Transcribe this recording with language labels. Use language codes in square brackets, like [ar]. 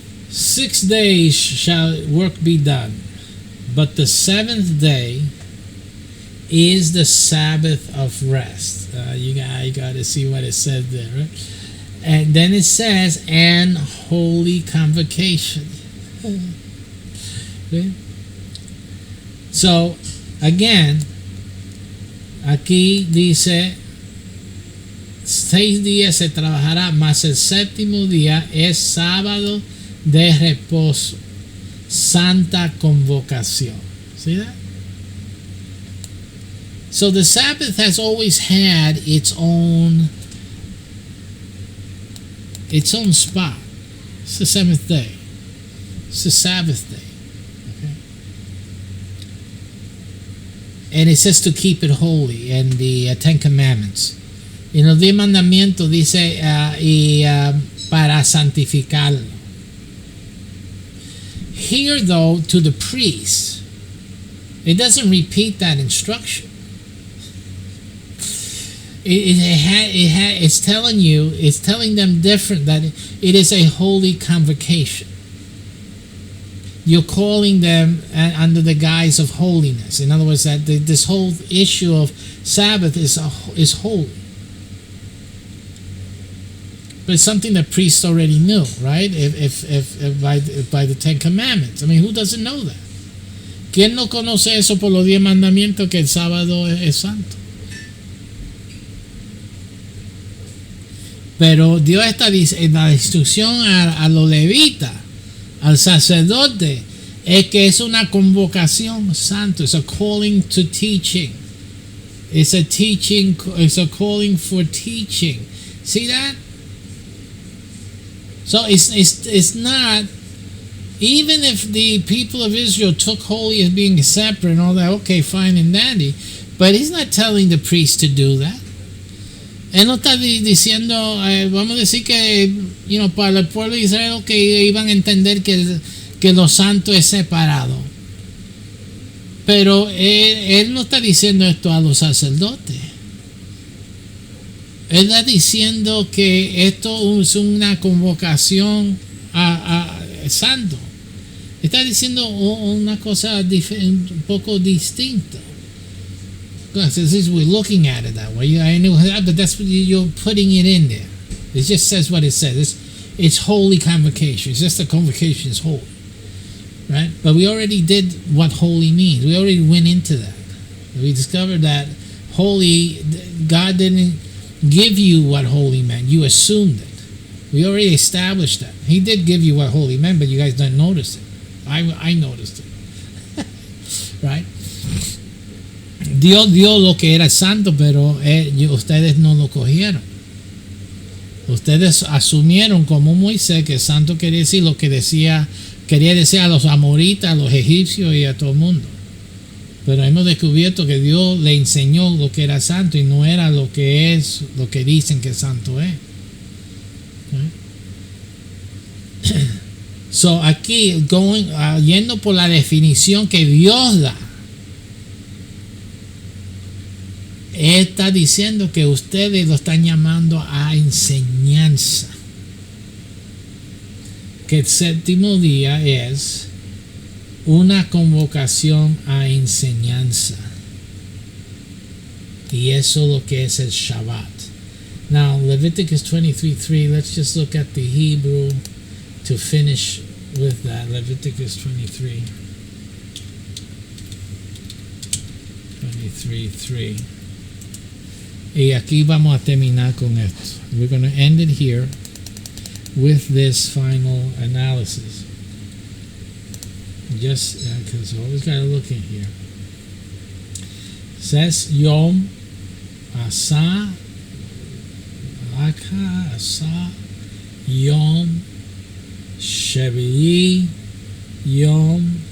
[en] 6 days shall work be done, but the seventh day is the Sabbath of rest. You got to see what it says there, right? And then it says, and holy convocation. Okay? So, again, [es] aquí dice, 6 días se trabajará, mas el séptimo día es sábado de reposo, santa convocación. [en] See that? So the Sabbath has always had its own spot. It's the seventh day. It's the Sabbath day. Okay? And it says to keep it holy in the Ten Commandments. [es] En los 10 mandamientos dice para santificarlo. [en] Here, though, to the priests, it doesn't repeat that instruction. It's telling them different, that it is a holy convocation. You're calling them under the guise of holiness. In other words, that this whole issue of Sabbath is holy. But it's something that priests already knew, right? If by the Ten Commandments. I mean, who doesn't know that? [es] ¿Quién no conoce eso por los 10 mandamientos, que el sábado es santo? Pero Dios está en la instrucción a los levitas, al sacerdote, es que es una convocación santo. [en] It's a calling to teaching. It's a teaching. It's a calling for teaching. See that? So it's not, even if the people of Israel took holy as being separate and all that, okay, fine and dandy, but he's not telling the priest to do that. [es] Él no está diciendo, vamos a decir que, para el pueblo de Israel, que iban a entender que lo santo es separado. Pero él no está diciendo esto a los sacerdotes. Él está diciendo que esto es una convocación a santo. Está diciendo una cosa un poco distinta. [en] We're looking at it that way. I know that, but that's what you're putting it in there. It just says what it says. It's holy convocation. It's just the convocation is holy, right? But we already did what holy means. We already went into that. We discovered that holy, God didn't give you what holy meant. You assumed it. We already established that. He did give you what holy meant, but you guys don't notice it. I noticed it. Right? [es] Dios dio lo que era santo, pero ustedes no lo cogieron. Ustedes asumieron como Moisés que santo quería decir lo que quería decir a los amoritas, a los egipcios y a todo el mundo. Pero hemos descubierto que Dios le enseñó lo que era santo y no era lo que dicen que santo es. So aquí, yendo por la definición que Dios da, está diciendo que ustedes lo están llamando a enseñanza. Que el séptimo día es una convocación a enseñanza. Y eso es lo que es el Shabbat. [en] Now, Leviticus 23:3, let's just look at the Hebrew to finish with that. Leviticus 23:3. [es] Y aquí vamos a terminar con esto. [en] We're going to end it here with this final analysis. Just because you always got to look in here. It says [he] Yom Asa Laka Asa Yom Shevi'i Yom